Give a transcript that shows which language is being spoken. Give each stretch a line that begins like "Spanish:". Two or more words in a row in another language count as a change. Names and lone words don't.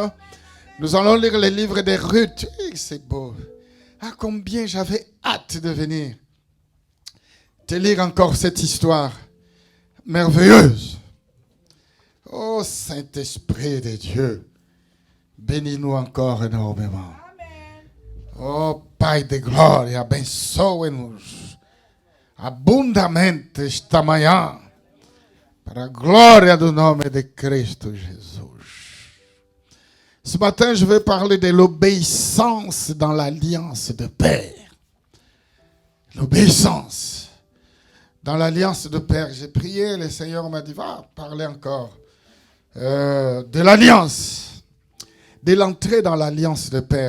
French: Nous allons lire les livres de Ruth. C'est beau. Ah, combien j'avais hâte de venir te lire encore cette histoire merveilleuse. Oh, Saint-Esprit de Dieu, bénis-nous encore énormément.
Portuguese: Oh, Pai de glória, abençoe-nos abundamente esta manhã, para a glória do nome de Cristo Jesus.
French: Ce matin, je vais parler de l'obéissance dans l'alliance de Père. L'obéissance dans l'alliance de Père. J'ai prié, le Seigneur m'a dit, va parler encore de l'alliance, de l'entrée dans l'alliance de Père.